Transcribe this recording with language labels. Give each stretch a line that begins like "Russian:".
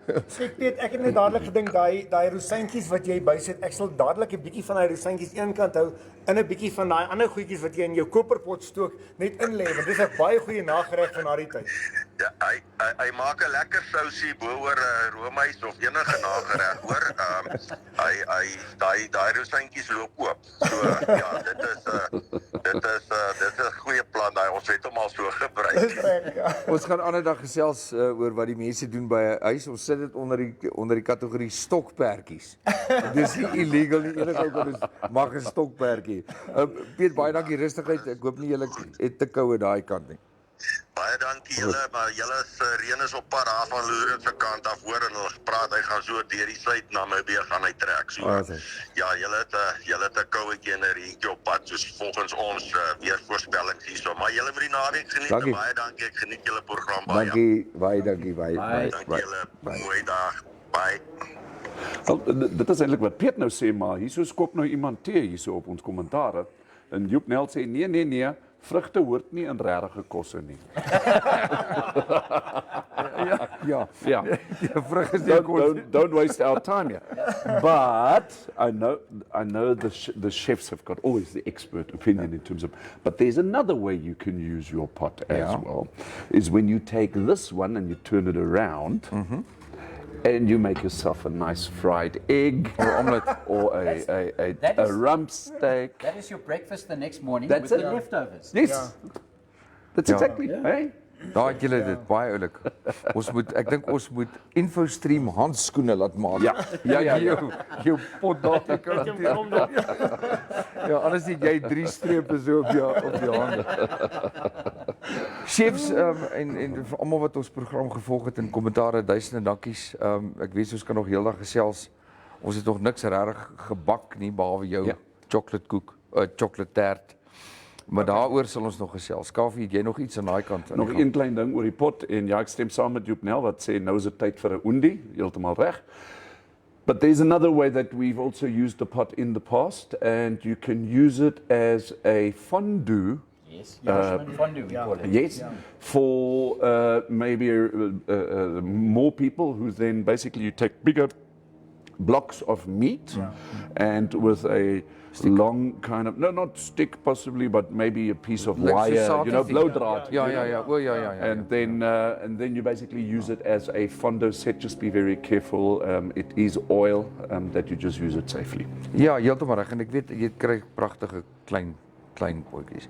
Afrikaans: Ek weet, ek het net dadelik gedink, daai rosientjies wat jy bysit, ek sal dadelik 'n bietjie van daai rosientjies eenkant hou, en 'n bietjie van daai ander goedjies wat jy in jou koperpot stook, net inlê, want dis 'n baie goeie nagereg van daardie tyd. Ja, hy maak 'n lekker sousie bo-oor roomys of enige nagereg, hoor. Daai rosientjies loop oop. So ja, dit is 'n goeie plan daai. Ons het hom al so gebruik. Ons gaan 'n ander dag gesels oor wat die mense doen by 'n huis. Ons sit dit onder die kategorie stokperdjies. Dis nie illegal nie, enige ou kan mag 'n stokperdjie. Piet, baie dankie rustigheid. Ek hoop nie julle het te koue daai kant nie. Baie dankie julle, maar julle reën is op pad daar van Lourens se kant af, hoor, en hulle praat hy gaan so deur die suid Namibia gaan hy trek, so. Ja, julle het 'n kouetjie en 'n reentjie op pad, soos volgens ons weervoorspellings hierso. Maar julle moet die naweek geniet. Baie dankie, ek geniet julle program baie. Dankie, baie dankie. Dankie julle, mooi dag. Bye. Wel, dit is eintlik wat Piet nou sê, maar hierso skop nou iemand tee hierso op ons kommentare. En Joep Nel sê nee, vrugte hoort nie in regte kosse nie. Ja. Vrug is
English: Don't waste our time here. But I know the chefs have got always the expert opinion in terms of, but there's another way you can use your pot as well, is when you take this one and you turn it around, and you make yourself a nice fried egg or omelette or a rump steak. That is your breakfast the next morning That's with it. the leftovers. Yes. That's exactly. Hey?
Afrikaans: Daar het julle dit baie oulik. Ek dink ons moet InfoStream handskoene laat maak. Ja. Jou pot daar kan hanteer. Ja, anders het jy 3 strepe so op jou hande. Chefs en vir almal wat ons program gevolg het in kommentare, duisende dankies. Ek weet ons kan nog heeldag gesels. Ons het nog niks regtig gebak nie behalwe jou chocolate tart. Maar daaroor sal ons nog gesels. Kafie, het jy nog iets aan daai kant? Nog een klein ding oor die pot en ja, ek stem saam met Joep Nel wat sê nou is dit tyd vir 'n oendie, heeltemal reg.
English: But there's another way that we've also used the pot in the past, and you can use it as a fondue. Yes, fondue we call it. Yes, for maybe more people who then basically you take bigger blocks of meat and with a long kind of, no, not stick possibly, but maybe a piece of wire, blowdraad. Yeah. And then you basically use it as a fondue set. Just be very careful. It is oil that you just use it safely.
Afrikaans: Ja, heeltemal reg. En ek weet jy kry pragtige klein potjies.